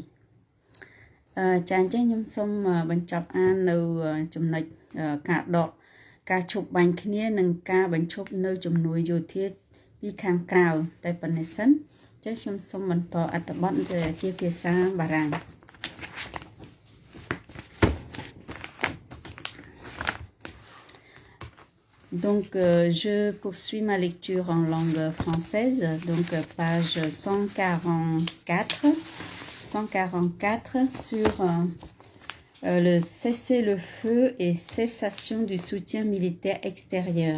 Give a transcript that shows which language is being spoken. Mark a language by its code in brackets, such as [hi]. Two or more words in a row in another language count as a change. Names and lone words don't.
[km] 2 ចាអញ្ចឹងខ្ញុំសូមបញ្ចប់អាននៅចំណុចការឈប់បាញ់គ្នានិងការបញ្ឈប់នៅជំនួយយោធាពីខាងក្រៅតែប៉ុណ្ណេះសិនចឹងខ្ញុំសូមបន្តអត្ថបទជាភាសាបារាំង [fr] Donc je poursuis ma lecture en langue française donc page 144 sur le cessez-le-feu et cessation du soutien militaire extérieur.